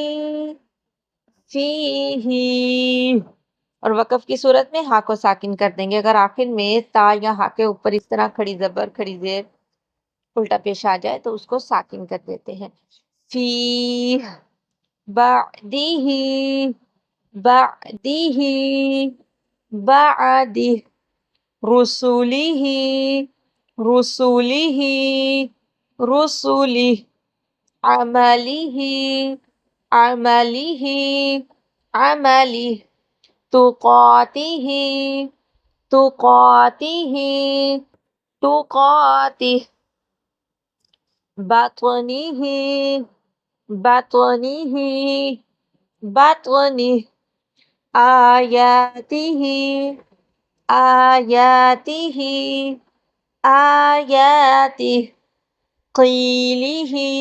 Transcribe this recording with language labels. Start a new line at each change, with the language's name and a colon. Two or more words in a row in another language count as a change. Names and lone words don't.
Urdu: فیہ اور وقف کی صورت میں ہا کو ساکن کر دیں گے اگر آخر میں تا یا ہا کے اوپر اس طرح کھڑی زبر کھڑی زیر الٹا پیش آ جائے تو اس کو ساکن کر دیتے ہیں
Arabic: فیہ بعدہ بعدہ بعدہ رسولہ رسولہ رسولہ عملہ عملہ عملہ تقاتہ تقاتہ تقاتہ بطنہ بطنہ بطنہ آیاتہ آیاتہ آیاتہ قیلہ